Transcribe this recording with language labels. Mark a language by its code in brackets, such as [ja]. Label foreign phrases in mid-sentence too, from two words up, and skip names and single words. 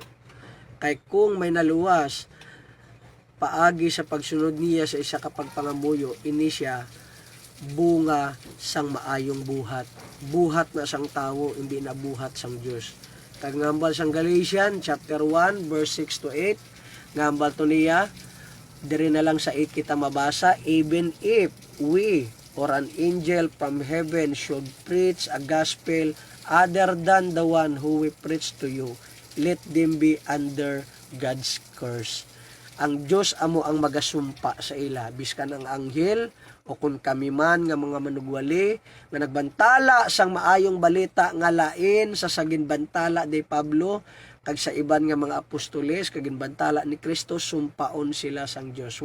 [hil] Kay kung may naluwas paagi sa pagsunod niya sa isa ka pagpangamuyo, ini siya bunga sang maayong buhat. Buhat na sang tawo, hindi na buhat sang Dios. Kag ngambal sang [en] Galatians chapter 1 verse 6 to 8, [hil] ngambal to niya, diri na lang sa 8 kita mabasa, [en] even if we or an angel from heaven should preach a gospel other than the one who we preach to you, let them be under God's curse. [hil] Ang Diyos amo ang magasumpa sa ila, biskan ang anghel o kung kami man nga mga manugwali nga nagbantala sang maayong balita nga lain sa sagin bantala de Pablo kag sa iban nga mga apostoles kag ginbantala ni Kristo, sumpaon sila sang Diyos.